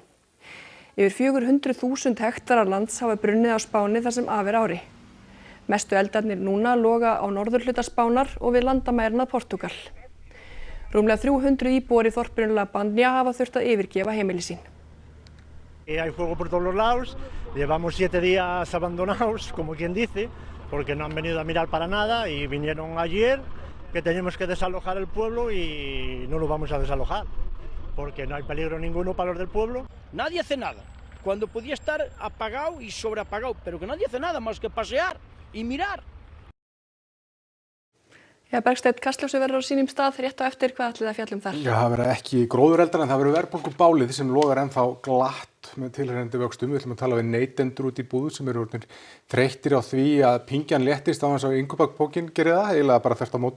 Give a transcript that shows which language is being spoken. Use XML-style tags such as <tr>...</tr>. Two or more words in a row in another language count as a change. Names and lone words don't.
<is>Yfir 400.000 hektarar lands hafa brunnið á Spáni þar sem af ári. Mestu eldarnir núna loga á norðurhluta Spánar og við landamærin að Portúgal. Rúmlega 300 íbúar í þorpinu La Bandia hafa þurft að yfirgefa heimili sín.</is> <es>Hay fuego por todos los lados. Llevamos 7 días abandonados, como quien dice, porque no han venido a mirar para nada y vinieron ayer que tenemos que desalojar el pueblo y no lo vamos a desalojar, porque no hay peligro ninguno para los del pueblo. Nadie hace nada, cuando podía estar apagado y sobreapagado, pero que nadie hace nada más que pasear y mirar.</es> <is>Já, Bergsteinn, Kastljósið verður á sínum stað rétt á eftir, hvað ætlið að fjalla þar? Já, það verður ekki gróðureldar en það verður verðbólgubálið sem logar ennþá glatt með tilheyrandi vöxtum. Við ætlum að tala við neytendur út í búð sem eru orðnir þreyttir á því að pingjan léttist á þess að Ingubakbókin gerir það, eiginlega bara þvert á móti.</is>